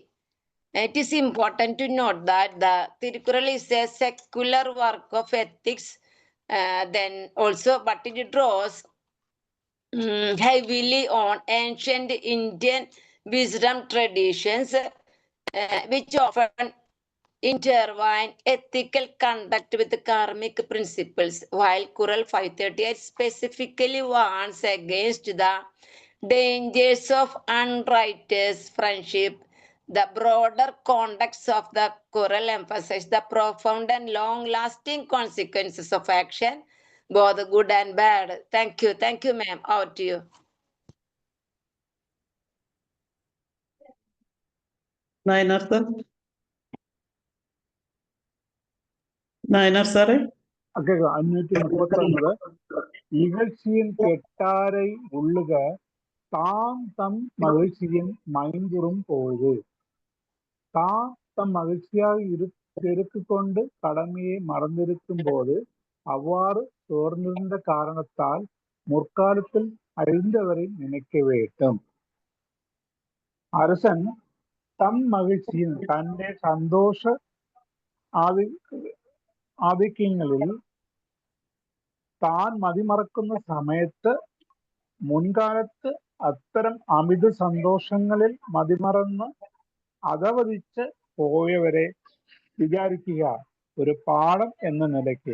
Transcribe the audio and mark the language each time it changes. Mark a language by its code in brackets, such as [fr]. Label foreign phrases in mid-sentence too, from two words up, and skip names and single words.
[en] It is important to note that the Tirukural is a secular work of ethics, then also, but it draws heavily on ancient Indian wisdom traditions, which often intertwine ethical conduct with karmic principles, while Kural 538 specifically warns against the dangers of unrighteous friendship. The broader context of the Kural emphasizes the profound and long-lasting consequences of action, both good and bad. Thank you, ma'am. Over to you. [ml] നായനാർ സർ, നായനാർ സാറേ. [ta] 539 இகழ்ச்சியின் கெட்டாரை உள்ளுக தாம் தம் மகிழ்ச்சியின் மைந்துறும் பொழுது. தாம் தம் மகிழ்ச்சியாக இருக்கு கொண்டு கடமையை மறந்திருக்கும் போது அவ்வாறு சோர்ந்திருந்த காரணத்தால் முற்காலத்தில் அழிந்தவரை நினைக்க வேண்டும். அரசன் தம் மகிழ்ச்சியின் [ml] തന്റെ സന്തോഷ ആധിക്യങ്ങളിൽ താൻ മതിമറക്കുന്ന സമയത്ത് മുൻകാലത്ത് അത്തരം അമിത സന്തോഷങ്ങളിൽ മതിമറന്ന് അധവദിച്ച് പോയവരെ വിചാരിക്കുക ഒരു പാഠം എന്ന നിലയ്ക്ക്.